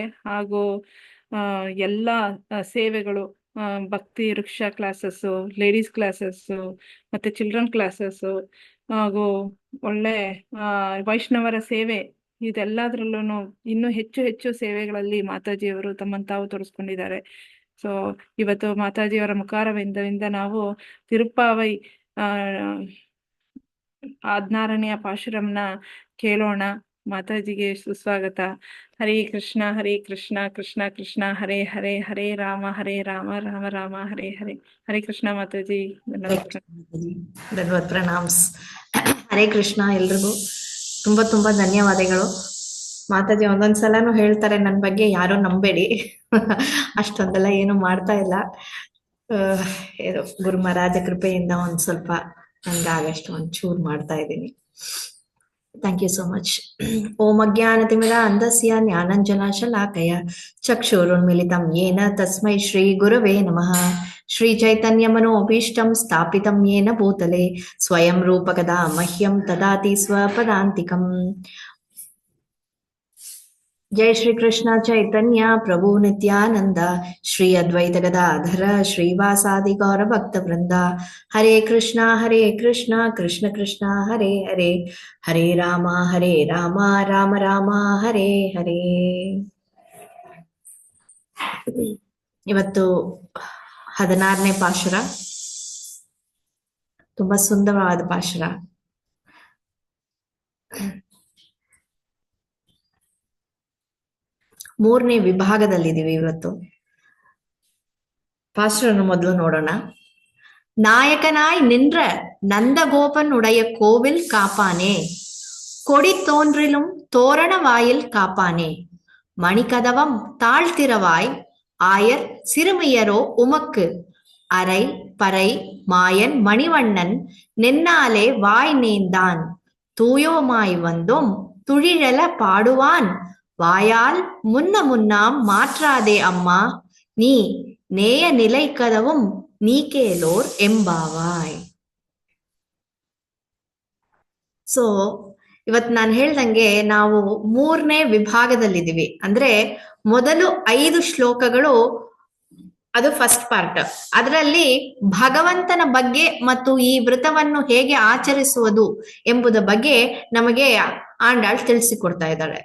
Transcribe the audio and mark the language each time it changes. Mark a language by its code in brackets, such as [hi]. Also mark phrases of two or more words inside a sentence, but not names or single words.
[kn] ಹಾಗೂ ಎಲ್ಲ ಸೇವೆಗಳು, ಭಕ್ತಿ ವೃಕ್ಷ ಕ್ಲಾಸಸ್ಸು, [en] ladies classes, [kn] ಮತ್ತೆ [en] children classes, [kn] ಹಾಗೂ ಒಳ್ಳೆ ವೈಷ್ಣವರ ಸೇವೆ, ಇದೆಲ್ಲದ್ರಲ್ಲೂ ಇನ್ನೂ ಹೆಚ್ಚು ಹೆಚ್ಚು ಸೇವೆಗಳಲ್ಲಿ ಮಾತಾಜಿಯವರು ತಮ್ಮನ್ನು ತಾವು ತೋರಿಸ್ಕೊಂಡಿದ್ದಾರೆ. ಸೊ ಇವತ್ತು ಮಾತಾಜಿಯವರ ಮುಖಾರವಿಂದದಿಂದ ನಾವು ತಿರುಪ್ಪಾವೈ 16ನೇ ಪಾಶುರಂನ ಕೇಳೋಣ. ಮಾತಾಜಿಗೆ ಸುಸ್ವಾಗತ. [sa] ಹರೇ ಕೃಷ್ಣ ಹರೇ ಕೃಷ್ಣ ಕೃಷ್ಣ ಕೃಷ್ಣ ಹರೇ ಹರೇ, ಹರೇ ರಾಮ ರಾಮ ರಾಮ ಹರೇ ಹರೇ. [kn] ಹರೇ ಕೃಷ್ಣ ಮಾತಾಜಿ. ಧನ್ಯವಾದ ಪ್ರಣಾಮ್ಸ್. ಹರೇ ಕೃಷ್ಣ ಎಲ್ರಿಗೂ ತುಂಬಾ ತುಂಬಾ ಧನ್ಯವಾದಗಳು. ಮಾತಾಜಿ ಒಂದೊಂದ್ಸಲನು ಹೇಳ್ತಾರೆ ನನ್ನ ಬಗ್ಗೆ ಯಾರು ನಂಬೇಡಿ, ಅಷ್ಟೊಂದೆಲ್ಲ ಏನು ಮಾಡ್ತಾ ಇಲ್ಲ. ಗುರು ಮಹಾರಾಜ ಕೃಪೆಯಿಂದ ಒಂದ್ ಸ್ವಲ್ಪ ನನ್ಗಾಗಷ್ಟು ಒಂಚೂರು ಮಾಡ್ತಾ ಇದ್ದೀನಿ. [en] thank you so much. [sa] ಓಂ ಅಜ್ಞಾನತಿಮಿರ ಅಂಧಸ್ಯ ಜ್ಞಾನಂಜನಶಲಾಕಯ ಚಕ್ಷುರುನ್ಮಿಲಿತಂ ಯೇನ ತಸ್ಮೈ ಶ್ರೀ ಗುರವೇ ನಮಃ. ಶ್ರೀ ಚೈತನ್ಯ ಮನೋಭೀಷ್ಟಂ ಸ್ಥಾಪಿತಂ ಯೇನ ಭೂತಲೆ ಸ್ವಯಂ ರೂಪಕದಾ ಮಹ್ಯಂ ದದಾತಿ ಸ್ವಪದಾಂತಿಕಂ. जय श्री कृष्ण चैतन्य प्रभु नित्यानंद श्री अद्वैत गदाधर श्रीवासादि गौर भक्त वृंदा. हरे कृष्णा कृष्ण कृष्ण हरे हरे, हरे राम राम राम हरे हरे. [kn] ಇವತ್ತು 16ನೇ ಪಾಶುರ, ತುಂಬಾ ಸುಂದರವಾದ ಪಾಶುರ. ಮೂರನೇ ವಿಭಾಗದಲ್ಲಿದ್ದೀವಿ ಇವತ್ತು. ಪಾಸ್ಟರನ್ನು ಮೊದಲು ನೋಡೋಣ. [ta] நாயகனாய் நின்ற நந்தகோபனுடைய கோவில் காப்பானே, கொடி தோன்றிலும் தோரண வாயில் காப்பானே, மணிக்கதவம் தாழ்த்திரவாய் ஆயர் சிறுமியரோ உமக்கு, அரை பறை மாயன் மணிவண்ணன் நின்னாலே வாய் நேர்ந்தான், தூயோமாய் வந்தோம் துழிழல பாடுவான், வாயால் முன்னாம் மாற்றாதே அம்மா, நீ நேய நிலை கதவும் நீ கேளோர் எம்பாவாய். [kn] ಸೊ ಇವತ್ ನಾನು ಹೇಳ್ದಂಗೆ ನಾವು 3ನೇ ವಿಭಾಗದಲ್ಲಿದ್ದೀವಿ. ಅಂದ್ರೆ ಮೊದಲು 5 ಶ್ಲೋಕಗಳು ಅದು [en] first part. [kn] ಅದರಲ್ಲಿ ಭಗವಂತನ ಬಗ್ಗೆ ಮತ್ತು ಈ ವ್ರತವನ್ನು ಹೇಗೆ ಆಚರಿಸುವುದು ಎಂಬುದ ಬಗ್ಗೆ ನಮಗೆ ಆಂಡಾಳ್ ತಿಳಿಸಿಕೊಡ್ತಾ ಇದ್ದಾಳೆ.